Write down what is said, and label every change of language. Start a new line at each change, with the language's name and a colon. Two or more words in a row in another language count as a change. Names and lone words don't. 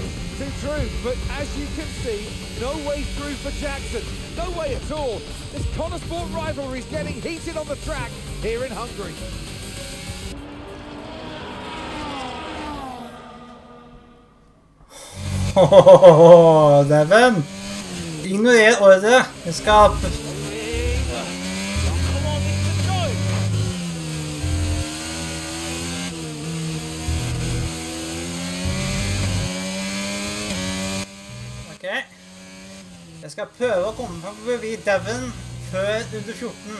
English: Too true, but as you can see, no way through for Jackson. No way at all. This Connorsport rivalry is getting heated on the track here in Hungary. Devon!
Norwegian: Ignorer ordre. Vi skal... Ok. Jeg skal prøve å komme forbi Devon før under 14.